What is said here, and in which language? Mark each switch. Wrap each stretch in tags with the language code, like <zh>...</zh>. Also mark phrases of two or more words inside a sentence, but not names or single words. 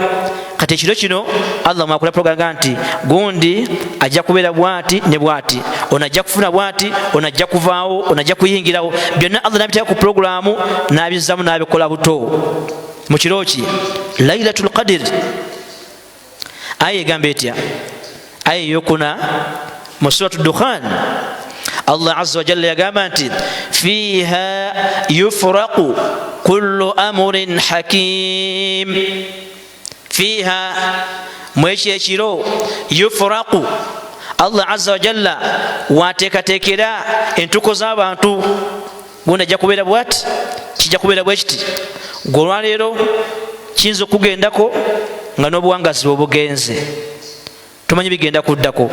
<lg>Kati ekiro kino Allah mwakola programu nti gundi ajja kubeera bwati ne bwati, ono ajja kufuna bwati, ono ajja kuvaawo, ono ajja kuyingirawo. Byonna Allah nabiteeka ku programu n'abizzamu n'abikola buto. Mu kiro ki Lailatul Qadr, aya egamba etya? Aya eyokuna mu Suratu Dukhan,</lg> <ar>الله عز وجل</ar> <lg>yagamba nti</lg> <ar>فيها يفرق كل أمر حكيم.</ar> <lg>Fiha mwekyo ekiro yufraqu,</lg> <ar>الله عز وجل</ar> <lg>wateekateekera entuko z'abantu. Gundi ajja kubeera bwati, kijja kubeera bwe kiti. Gwe olwaleero kiyinza okugendako nga n'obuwangazi bwe bugenze, tomanyi bigenda kuddako.</lg>